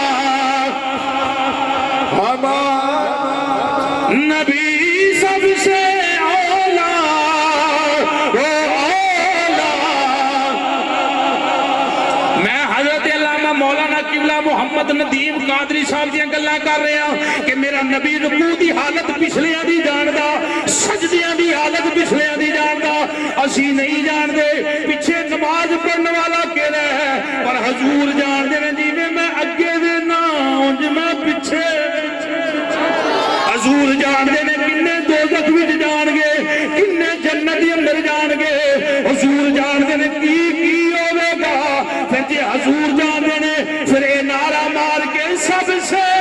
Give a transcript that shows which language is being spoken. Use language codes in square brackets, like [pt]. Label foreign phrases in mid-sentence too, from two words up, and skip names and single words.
[ur] نبی سب سے اعلیٰ وہ اعلیٰ میں حضرت علامہ مولانا قبلہ محمد ندیم قادری [pa] صاحب دیاں گلاں کر رہے ہیں کہ میرا نبی رکوع دی حالت پچھلیاں دی جاندا سجدیاں دی حالت پچھلیاں دی جاندا اسی نہیں جان دے پیچھے نماز پڑھنے والا کہڑا ہے پر حضور جان دے جی میں اگے دے نا اونج میں پیچھے حضور جان دے نے کنے دوزخ وچ جان گے کنے جنت دے اندر جان گے حضور جان دے نے کی ہوے گا پھر جے حضور جان دے نے پھر اے نعرہ مار کے [ur] سب سے